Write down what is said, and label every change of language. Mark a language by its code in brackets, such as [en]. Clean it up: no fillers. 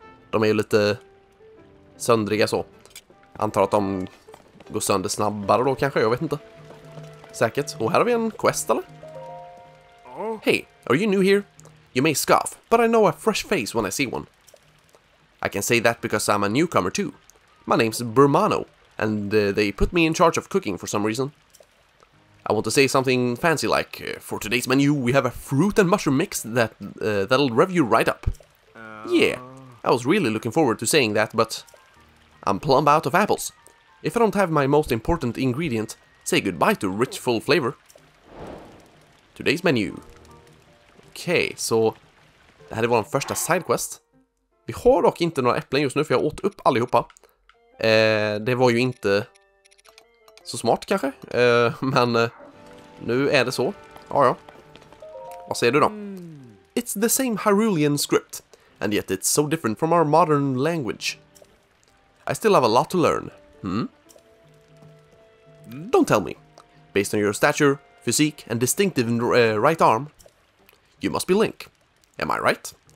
[sv] De är ju lite söndriga så. Antar att de går sönder snabbare då kanske, jag vet inte. Säkert. Och här har vi en quest, eller? [en] Hey, are you new here? You may scoff, but I know a fresh face when I see one. I can say that because I'm a newcomer too. My name's Burmano, and they put me in charge of cooking for some reason. I want to say something fancy like, for today's menu we have a fruit and mushroom mix that'll rev you right up. Yeah, I was really looking forward to saying that, but I'm plumb out of apples. If I don't have my most important ingredient, say goodbye to rich full flavor. Today's menu. [sv] Okej, så det här är vår första sidequest. Vi har dock inte några äpplen just nu för jag åt upp allihopa. Det var ju inte så smart kanske, men nu är det så. Ja. Vad säger du då? [en] It's the same Hyrulean script, and yet it's so different from our modern language. I still have a lot to learn. Don't tell me. Based on your stature, physique, and distinctive right arm, you must be Link. Am I right?